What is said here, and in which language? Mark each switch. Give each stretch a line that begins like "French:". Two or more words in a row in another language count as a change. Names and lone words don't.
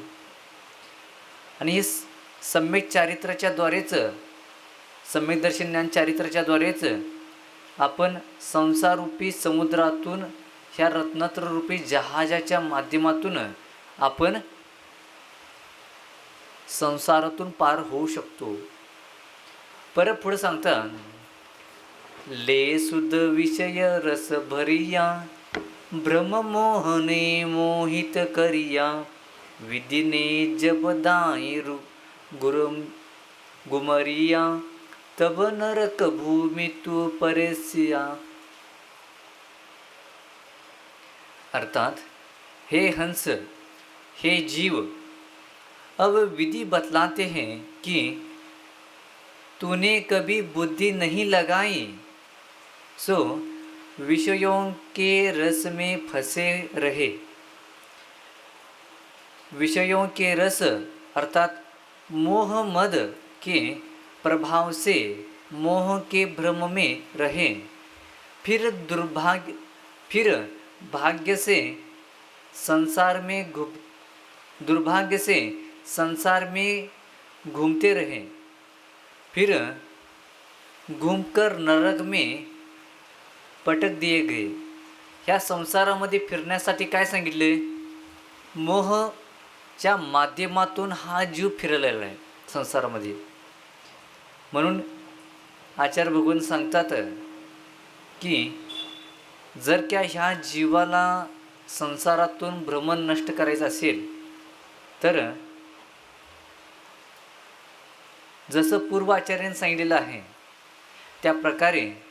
Marathi: आणि हे सम्यक चारित्र्याच्या द्वारेच, सम्यक दर्शन ज्ञान चारित्र्याच्या द्वारेच आपण संसाररूपी समुद्रातून ह्या रत्नत्ररूपी जहाजाच्या माध्यमातून आपण संसारातून पार होऊ शकतो. परत पुढे सांगतात,
Hindi: ले सुद विषय रस भरिया भ्रम मोहने मोहित करिया विदिने जब दाई गुरम गुमरिया तब नरक भूमि तू परेसिया।
Marathi: अर्थात हे हंस, हे जीव,
Hindi: अब विधि बतलाते हैं कि तूने कभी बुद्धि नहीं लगाई, सो विषयों के रस में फंसे रहे। विषयों के रस अर्थात मोह मद के प्रभाव से मोह के भ्रम में रहे, फिर भाग्य से दुर्भाग्य से संसार में घूमते रहे, फिर घूमकर नरक में पटक दिए गए।
Marathi: ह्या संसारामध्ये फिरण्यासाठी काय सांगितले? मोहच्या माध्यमातून हा जीव फिरलेला आहे संसारामध्ये. म्हणून आचार्य भगवान सांगतात की जर क्या ह्या जीवाला संसारातून भ्रमण नष्ट करायचं असेल तर जसं पूर्वाचार्यांनी सांगितलेलं आहे त्या प्रकारे